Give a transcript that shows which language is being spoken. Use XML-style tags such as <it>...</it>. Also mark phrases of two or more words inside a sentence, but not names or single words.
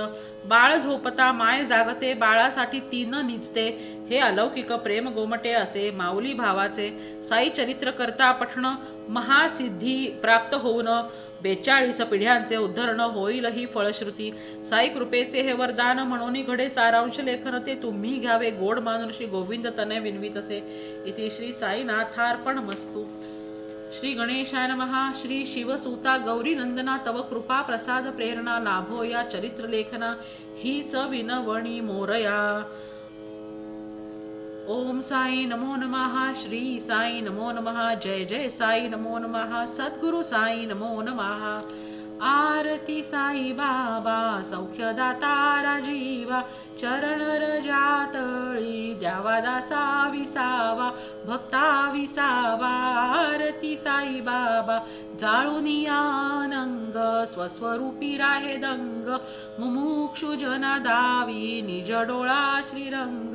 <mr>बाळ झोपता माय जागते बाळासाठी तीन निजते, हे अलौकिक प्रेम गोमटे असे माऊली भावाचे. साई चरित्र करता पठण महासिद्धी प्राप्त होऊन, 42 पिढ्यांचे उद्धरण होईल ही फळश्रुती. साई कृपेचे हे वरदान म्हणून घडे सारांश लेखन, ते तुम्ही घ्यावे गोड मानून श्री गोविंद तनय विनवीत असे.</mr> <sa>इति श्री साईनाथार्पणमस्तु. श्री गणेशाय नमः.</sa> <mr>श्री शिवसुता गौरी नंदना तव कृपा प्रसाद प्रेरणा लाभो या चरित्र लेखना, हीच विनवणी मोरया.</mr> <sa>ओम साई नमो नमः. श्री साई नमो नमः. जय जय साई नमो नमः. सद्गुरु साई नमो नमः.</sa> <mr>आरती साई बाबा सौख्यदाता राजीवा, चरण रजातळी द्यावा दासा विसावा भक्ता विसावा. आरती साई बाबा जाळूनी आनंग, स्वस्वरूपी राहे दंग, मुमुक्षु जना दावी निज डोळा श्रीरंग.</mr>